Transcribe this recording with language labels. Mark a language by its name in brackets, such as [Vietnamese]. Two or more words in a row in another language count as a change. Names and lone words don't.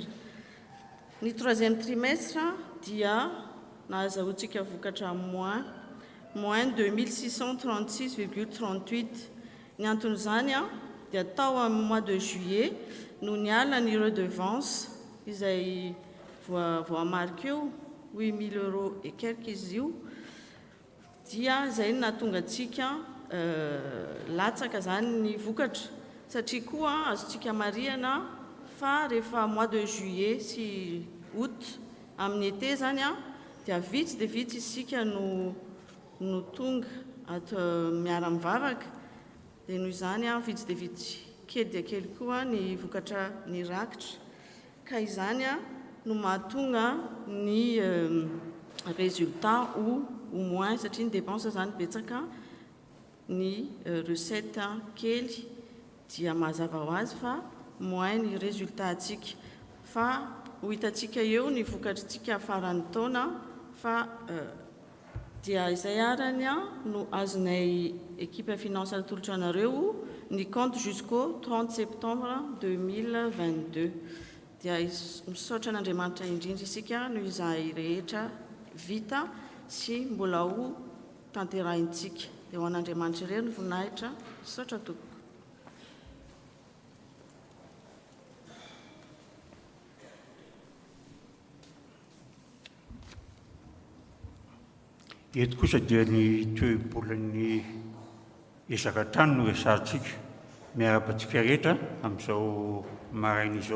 [Malagasy] Ny 3e trimestre dia nahazahoantsika vokatra moins 2636,38. Ny anton'izany dia tao amin'ny [French] mois de juillet [Malagasy] no niala ny redevance izay voamarika eo 8 000 € [French] et quelques [Malagasy] izy io, dia izay nahatonga antsika latsaka zany ny vokatra, satria koa azontsika marihana fa rehefa [French] mois de juillet [Malagasy] sy août amin'ny été zany dia vitsy dia vitsy isika no tonga ato miara-mivavaka, dia noho izany vitsy dia vitsy kely dia kely koa ny vokatra ny rakitra, ka izany no mahatonga ny [French] résultat ou moins [Malagasy] satria ny dépense zany betsaka ny recette kely dia mazava ho azy fa moins ny résultat atsika, fa ho hitantsika eo ny vokatritsika faran'ny taona fa dia izay arany no azonay [French] équipe finance [Malagasy] atolotra anareo ny [French] compte jusqu'au 30 septembre 2022. [Malagasy] Dia misaotra n'Andriamanitra indrindra isika no izay rehetra vita sy mbola ho tanterahintsika. Dia ho an'Andriamanitra irery ny voninahitra, misaotra tompoko. Eto kosa dia ny toe-bolan'ny ezaka-trano no resahantsika miara-batsika rehetra amin'izao maraina izao.